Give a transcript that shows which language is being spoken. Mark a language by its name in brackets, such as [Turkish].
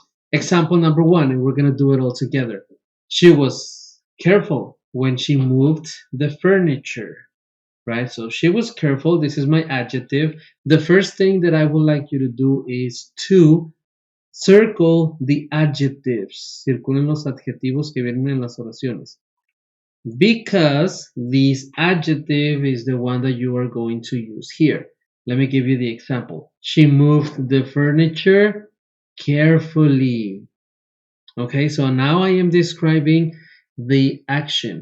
[English] Example number 1, and we're going to do it all together. She was careful when she moved the furniture. Right? So she was careful. This is my adjective. The first thing that I would like you to do is to circle the adjectives. [Spanish] Circulen los adjetivos que vienen en las oraciones. [English] Because this adjective is the one that you are going to use here. Let me give you the example. She moved the furniture carefully. Okay, so now I am describing the action.